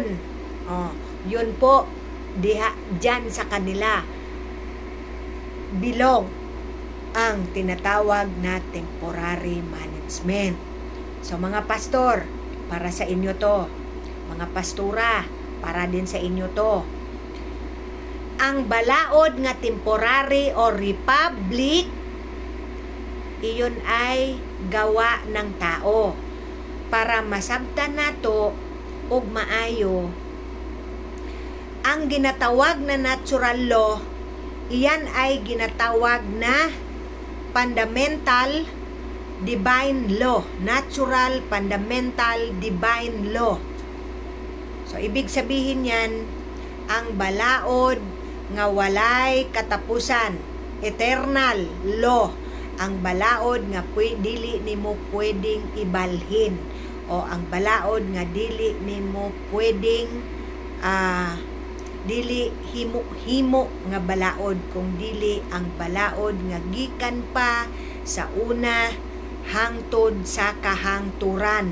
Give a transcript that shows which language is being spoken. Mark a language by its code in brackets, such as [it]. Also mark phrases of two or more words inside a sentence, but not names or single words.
[tl] Yun po, dyan sa kanila bilog ang tinatawag na [en] temporary management. [ceb] So mga pastor, para sa inyo to. Mga pastura, para din sa inyo to. Ang balaod nga temporary o republic [tl] iyon ay gawa ng tao [ceb] para masabtan nato og maayo. [tl] Ang ginatawag na [en] natural law, [tl] iyan ay ginatawag na [en] fundamental divine law. Natural fundamental divine law. [tl] So ibig sabihin yan, [ceb] ang balaod nga walay katapusan, [en] eternal law. [ceb] Ang balaod nga dili nimo pwedeng ibalhin, o ang balaod nga dili nimo pwedeng dili himo nga balaod, kung dili ang balaod nga gikan pa sa una hangtod sa kahangturan.